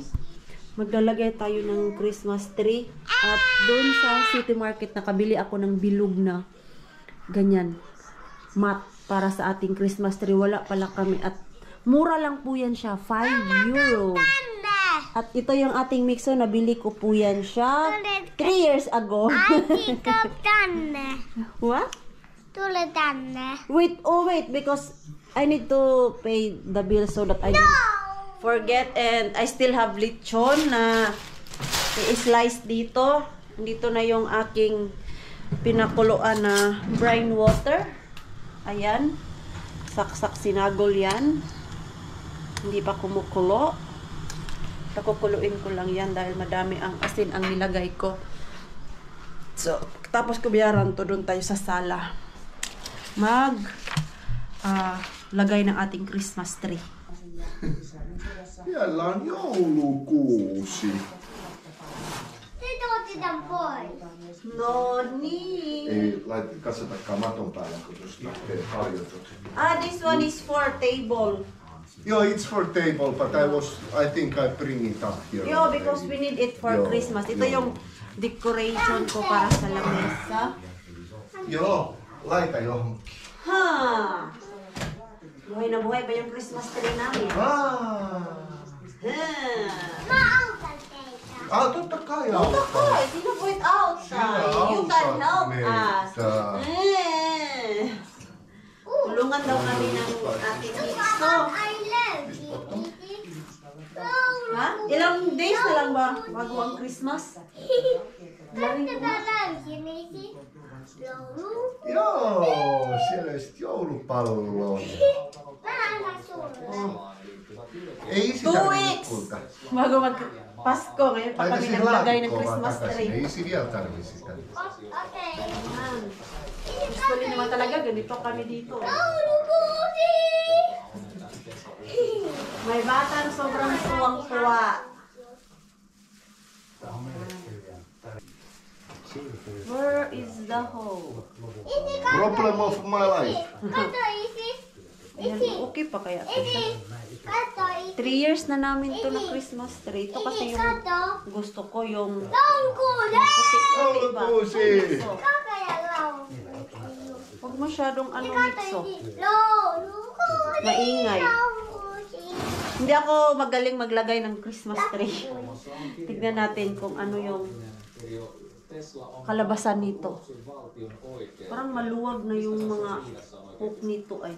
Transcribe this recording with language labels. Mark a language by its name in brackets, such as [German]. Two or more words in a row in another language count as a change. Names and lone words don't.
[Filipino] Maglalagay tayo ng [English] Christmas tree. [Filipino] At doon sa City Market, nakabili ako ng bilog na ganyan. Mat para sa ating [English] Christmas tree. [Filipino] Wala pala kami. At mura lang po yan siya. 5 euro. At ito yung ating mixo. Nabili ko po yan siya [English] 3 years ago. What? Wait, because I need to pay the bill so that I don't forget. And I still have lechon [Filipino] na i-slice dito. Dito na yung aking pinakuluan na [English] brine water. [Filipino] Ayan. Saksak sinagol yan. Hindi pa kumukulo. Kakukuluin ko lang yan dahil madami ang asin ang nilagay ko. So, tapos kubayaran to, doon tayo sa sala. Lagay ng ating [English] Christmas tree. [Finnish] Siellä on joulukuusi. [English] No need. [Finnish] Ei kasvatakaan maton päällä, kun tuosta lähtee harjoitukset. [English] This one is for table. Yeah, it's for table, but I think I bring it up here. Yo, because we need it for Yo, Christmas. [Filipino] Ito yo. yung decoration ko para sa lamesa. [Finnish] Joo, laita johonkin. Ha! [Filipino] Buhay na buhay ba yung [English] Christmas tree [Filipino] namin? Ah. Ha! [Finnish] Mä autan teitä. Totta kai Totta auttaa. kai, sinä voit auttaa. [English] You can help us. [Finnish] meitä. [Filipino] Tulungan daw kami ng ating Mikso. [English] I love you. Ha? [Filipino] Ilang days na lang ba bago ang Christmas? [Finnish] Tästä mä löysin, niin sit joulu. Joo, siellä on sit joulupallo. Mä annan sulle. Ei [English] 2 [Finnish] sitä [English] weeks [Finnish] kulta. [Filipino] bago mag-Pasko. Ngayon pa [Finnish] Laita [Filipino] kami [Finnish] siihen [Filipino] naglagay ng [Finnish] laatikkoon vaan [English] Christmas [Finnish] takaisin. [English] tree. [Finnish] Ei isi vielä tarvi sitä. Okei. [Filipino] Yan. Gusto niyo naman talaga, ganito kami dito. [Finnish] Joulukuusi! [Filipino] May batang sobrang tuwang-tuwa. [English] Where is the hole? [Finnish] Isi, kato [English] Problem of my life. [Finnish] Kato, isi. [Filipino] Ayan, okay pa kaya ito siya? [Finnish] Isi. Kato, isi. [Filipino] 3 years na namin to na [English] Christmas tree. [Filipino] Ito kasi yung [Finnish] Kato. [Filipino] gusto ko, yung [Finnish] Joulukuusi! [Filipino] puti-puti ba? [Finnish] Joulukuusi! Kaka ja joulukuusi. [Filipino] Huwag masyadong ano [Finnish] Kato, Mikso. isi. Joulukuusi. [Filipino] Maingay. [Finnish] Joulukuusi. [Filipino] Hindi ako magaling maglagay ng [English] Christmas tree. [Filipino] Tignan natin kung ano yung kalabasan nito. Parang maluwag na yung mga hook nito ay.